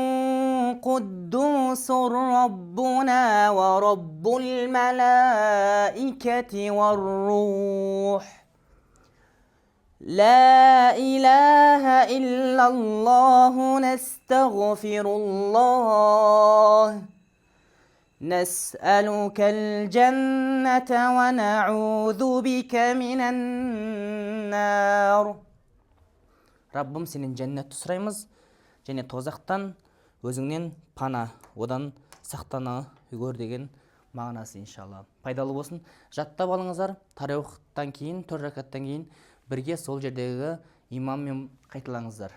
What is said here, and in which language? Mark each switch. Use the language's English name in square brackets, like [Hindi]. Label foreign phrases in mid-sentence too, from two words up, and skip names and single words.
[Arabic] قدوس ربنا ورب الملائكة والروح لا إله إلا الله نستغفر الله نسألك الجنة ونعوذ بك من النار ربم [Kazakh] сенен жәннәтті сұраймыз және тозақтан өзіңнен пана одан сақтана гөр деген мағынасы иншалла. Пайдалы болсын. Жаттап алыңыздар. Тарауихтан кейін, 4 ракаттан кейін бірге сол жердегі имаммен қайталаңыздар.